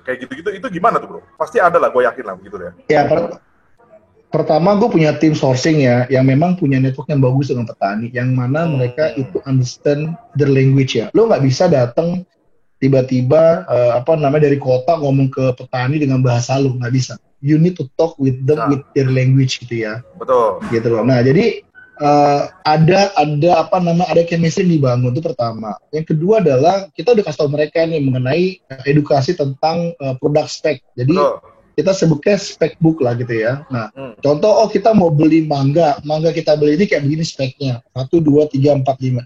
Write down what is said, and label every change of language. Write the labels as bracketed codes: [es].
[id] Kayak gitu-gitu, itu gimana tuh bro? Pasti ada lah, gue yakin lah begitu ya. Ya, pertama gue punya tim sourcing ya, yang memang punya network yang bagus dengan petani, yang mana mereka itu [en] understand their language [id] ya. Lo nggak bisa datang tiba-tiba dari kota ngomong ke petani dengan bahasa lo, nggak bisa. [en] You need to talk with them with their language [id] gitu ya. Betul. Gitu loh. Nah jadi ada chemistry yang dibangun, itu pertama. Yang kedua adalah kita udah kasih tahu mereka nih mengenai edukasi tentang product spec. Jadi kita sebutnya spec book lah gitu ya. Nah, Hmm. contoh, kita mau beli mangga kita beli ini kayak begini speknya, 1, 2, 3, 4, 5.